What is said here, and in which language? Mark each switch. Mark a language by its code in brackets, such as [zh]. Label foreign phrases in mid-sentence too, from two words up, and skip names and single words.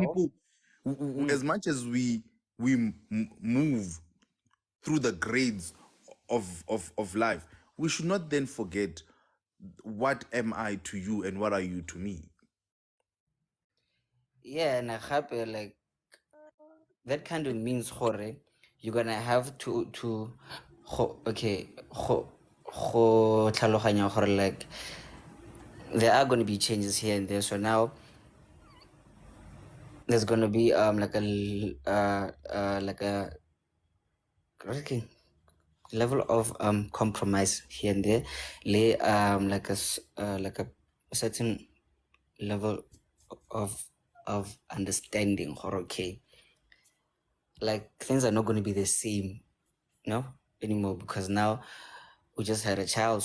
[en] people, as much as we move through the grades of life, we should not then forget, what am I to you and what are you to me? yeah, and happy like that kind of means gore, you're gonna have to okay, [tn] tlhaloganya gore [en] like there are going to be changes here and there. So now there's going to be like a okay, level of compromise here and there, like like a certain level of understanding or okay, like things are not going to be the same anymore, because now we just had a child.